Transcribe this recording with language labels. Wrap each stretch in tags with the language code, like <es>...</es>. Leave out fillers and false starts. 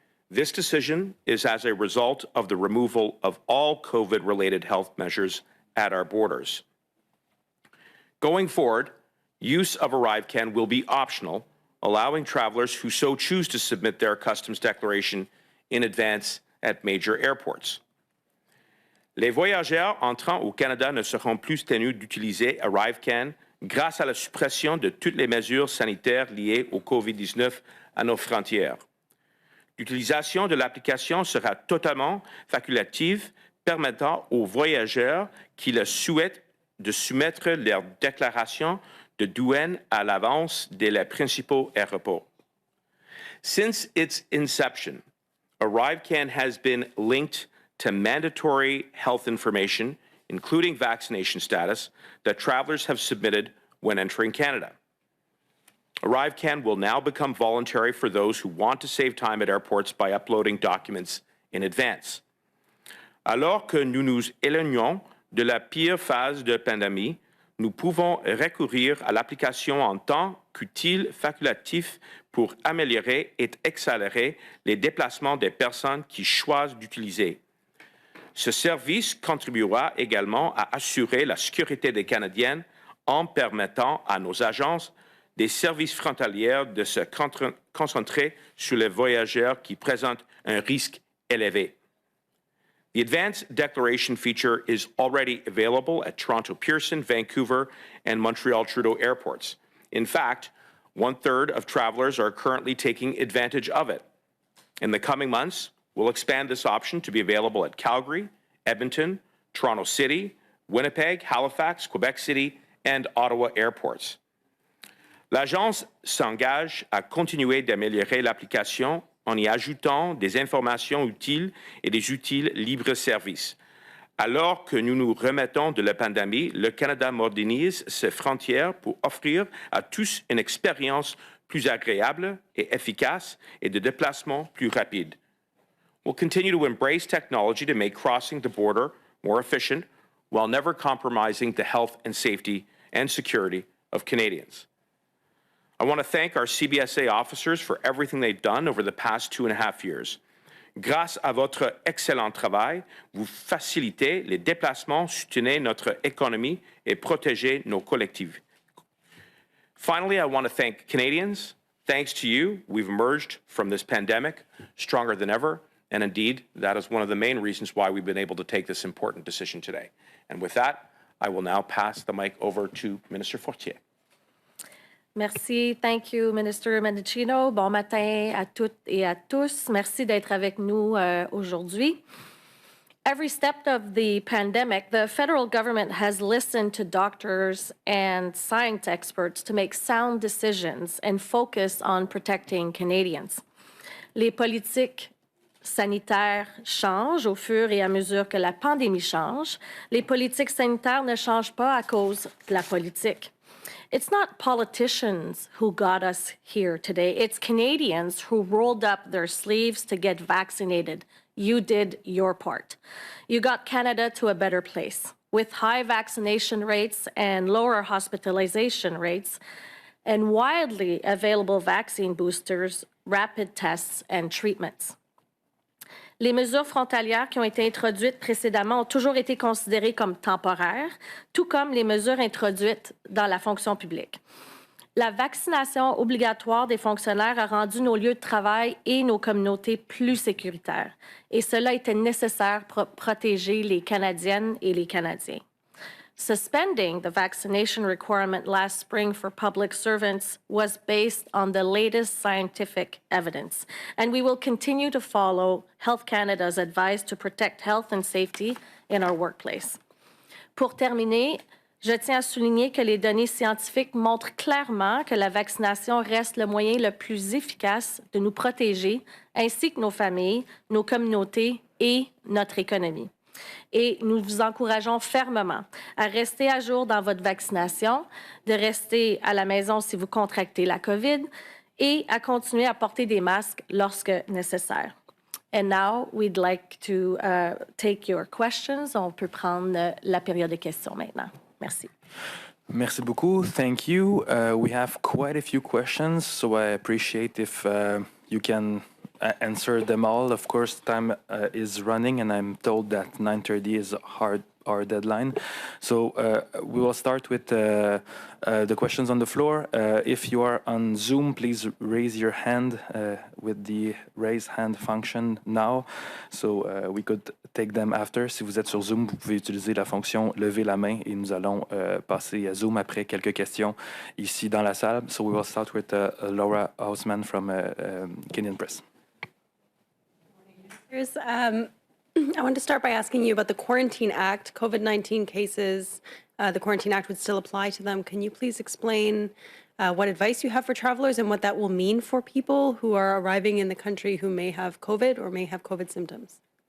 <en>This decision is as a result of the removal of all COVID-related health measures at our borders. Going forward, use of ArriveCan will be optional, allowing travelers who so choose to submit their customs declaration in advance at major airports.</en> <fr>Les voyageurs entrant au Canada ne seront plus tenus d'utiliser ArriveCan grâce à la suppression de toutes les mesures sanitaires liées au COVID-19 à nos frontières. L'utilisation de l'application sera totalement facultative, permettant aux voyageurs qui le souhaitent de soumettre leur déclaration de douane à l'avance dès les principaux aéroports.</fr> <en>Since its inception, ArriveCan has been linked to mandatory health information, including vaccination status, that travelers have submitted when entering Canada. ArriveCan will now become voluntary for those who want to save time at airports by uploading documents in advance.</en> <fr>Alors que nous nous éloignons de la pire phase de pandémie, nous pouvons recourir à l'application en tant qu'outil facultatif pour améliorer et accélérer les déplacements des personnes qui choisissent d'utiliser. Ce service contribuera également à assurer la sécurité des Canadiens en permettant à nos agences des services frontaliers de se concentrer sur les voyageurs qui présentent un risque élevé.</fr> <en>The Advanced Declaration feature is already available at Toronto Pearson, Vancouver, and Montreal Trudeau airports. In fact, 1/3 of travelers are currently taking advantage of it. In the coming months, we'll expand this option to be available at Calgary, Edmonton, Toronto City, Winnipeg, Halifax, Quebec City, and Ottawa airports.</en> <fr>L'Agence s'engage à continuer d'améliorer l'application en y ajoutant des informations utiles et des outils libre-service. Alors que nous nous remettons de la pandémie, le Canada modernise ses frontières pour offrir à tous une expérience plus agréable et efficace et de déplacement plus rapide.</fr> <en>We'll continue to embrace technology to make crossing the border more efficient while never compromising the health and safety and security of Canadians. I want to thank our CBSA officers for everything they've done over the past 2.5 years.</en> <fr>Grâce à votre excellent travail, vous facilitez les déplacements, soutenez notre économie et protégez nos collectifs.</fr> <en>Finally, I want to thank Canadians. Thanks to you, we've emerged from this pandemic stronger than ever. And indeed, that is one of the main reasons why we've been able to take this important decision today. And with that, I will now pass the mic over to Minister Fortier.</en> <fr>Merci.</fr> <en>Thank you, Minister Mendicino.</en> <fr>Bon matin à toutes et à tous. Merci d'être avec nous aujourd'hui.</fr> <en>Every step of the pandemic, the federal government has listened to doctors and science experts to make sound decisions and focus on protecting Canadians.</en> <fr>Les politiques sanitaires changent au fur et à mesure que la pandémie change. Les politiques sanitaires ne changent pas à cause de la politique.</fr> <en>It's not politicians who got us here today. It's Canadians who rolled up their sleeves to get vaccinated. You did your part. You got Canada to a better place with high vaccination rates and lower hospitalization rates and widely available vaccine boosters, rapid tests, and treatments.</en> <fr>Les mesures frontalières qui ont été introduites précédemment ont toujours été considérées comme temporaires, tout comme les mesures introduites dans la fonction publique. La vaccination obligatoire des fonctionnaires a rendu nos lieux de travail et nos communautés plus sécuritaires. Et cela était nécessaire pour protéger les Canadiennes et les Canadiens.</fr> <en>Suspending the vaccination requirement last spring for public servants was based on the latest scientific evidence, and we will continue to follow Health Canada's advice to protect health and safety in our workplace.</en> <fr>Pour terminer, je tiens à souligner que les données scientifiques montrent clairement que la vaccination reste le moyen le plus efficace de nous protéger, ainsi que nos familles, nos communautés et notre économie. Et nous vous encourageons fermement à rester à jour dans votre vaccination, de rester à la maison si vous contractez la COVID et à continuer à porter des masques lorsque nécessaire.</fr> <en>And now we'd like to take your questions.</en> <fr>On peut prendre la période de questions maintenant. Merci. Merci beaucoup.</fr> <en>Thank you. We have quite a few questions, so I appreciate if you can answer them all. Of course, time is running, and I'm told that 9:30 is our deadline. So we will start with the questions on the floor. If you are on Zoom, please raise your hand with the raise hand function now, so we could take them after.</en> <fr>Si vous êtes sur Zoom, vous pouvez utiliser la fonction lever la main et nous allons passer à Zoom après quelques questions ici dans la salle.</fr> <en>So we will start with Laura Hausman from Canadian Press. I want to start by asking you about the Quarantine Act. COVID-19 cases, the Quarantine Act would still apply to them. Can you please explain what advice you have for travelers and what that will mean for people who are arriving in the country who may have COVID or may have COVID symptoms?</en>